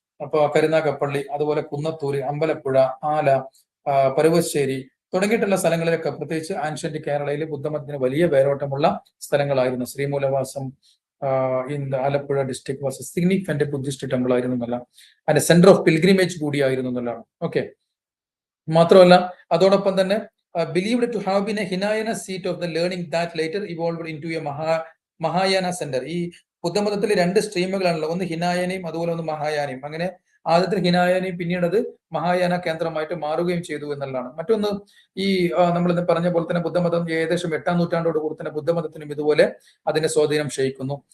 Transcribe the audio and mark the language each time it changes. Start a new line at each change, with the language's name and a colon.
Malayalam: അപ്പൊ കരുനാഗപ്പള്ളി, അതുപോലെ കുന്നത്തൂര്, അമ്പലപ്പുഴ, ആല, പരുവശ്ശേരി തുടങ്ങിയിട്ടുള്ള സ്ഥലങ്ങളിലൊക്കെ പ്രത്യേകിച്ച് ആൻഷ്യന്റ് കേരളയിൽ ബുദ്ധമതത്തിന് വലിയ വേരോട്ടമുള്ള സ്ഥലങ്ങളായിരുന്നു.
English: Sreemoolavasam in Alappuzha district was a significant Buddhist temple
Malayalam: ആയിരുന്നു എന്നല്ല, അതിന്റെ സെന്റർ ഓഫ് പിൽഗ്രിമേജ് കൂടിയായിരുന്നു എന്നുള്ളതാണ്. ഓക്കെ, മാത്രമല്ല അതോടൊപ്പം തന്നെ
English: believed to have been a Hinayana seat of the learning that later evolved into a Mahayana center.
Malayalam: ഈ ബുദ്ധമതത്തിൽ 2 സ്ട്രീമുകളാണല്ലോ, ഒന്ന് ഹിനായനയും അതുപോലെ ഒന്ന് മഹായാനയും. അങ്ങനെ ആദ്യത്തെ ഹിനായനയും പിന്നീട് അത് മഹായാന കേന്ദ്രമായിട്ട് മാറുകയും ചെയ്തു എന്നുള്ളതാണ്. മറ്റൊന്ന് ഈ നമ്മൾ പറഞ്ഞ പോലെ തന്നെ ബുദ്ധമതം ഏകദേശം 8-ാം നൂറ്റാണ്ടോട് കൂടി തന്നെ ബുദ്ധമതത്തിനും ഇതുപോലെ അതിന്റെ സ്വാധീനം ക്ഷയിക്കുന്നു.